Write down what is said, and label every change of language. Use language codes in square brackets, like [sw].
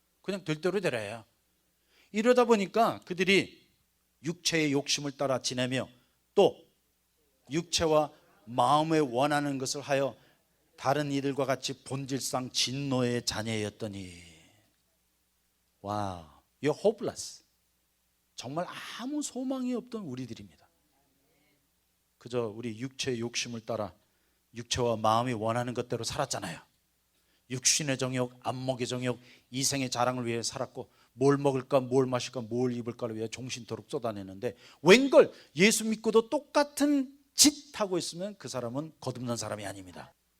[ko] 그냥 될 대로 되라야. 이러다 보니까 그들이 육체의 욕심을 따라 지내며 또 육체와 마음에 원하는 것을 하여 다른 이들과 같이 본질상 진노의 자녀였더니. [en] 와우, you're hopeless. [ko] 정말 아무 소망이 없던 우리들입니다. 그저 우리 육체의 욕심을 따라 육체와 마음이 원하는 것대로 살았잖아요. 육신의 정욕, 안목의 정욕, 이생의 자랑을 위해 살았고 뭘 먹을까, 뭘 마실까, 뭘 입을까를 위해 종신토록 쏟아내는데 웬걸 예수 믿고도 똑같은 짓 하고 있으면 그 사람은 거듭난 사람이 아닙니다.